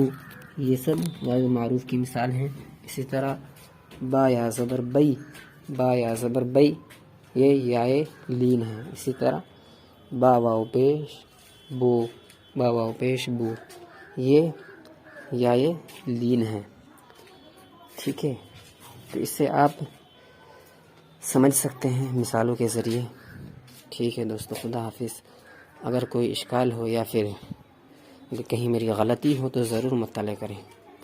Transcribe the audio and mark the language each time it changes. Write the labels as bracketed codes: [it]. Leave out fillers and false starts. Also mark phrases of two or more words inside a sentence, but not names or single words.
[ur] یہ سب واو معروف کی مثال ہیں۔ اسی طرح با یا زبر بئی، با یا زبر بئی، یہ یا لین ہے۔ اسی طرح با واو پیش بو، با واو پیش بو، یہ یا لین ہے۔ ٹھیک ہے، تو اس سے آپ سمجھ سکتے ہیں مثالوں کے ذریعے۔ ٹھیک ہے دوستو، خدا حافظ۔ اگر کوئی اشکال ہو یا پھر کہیں میری غلطی ہو تو ضرور مطلع کریں۔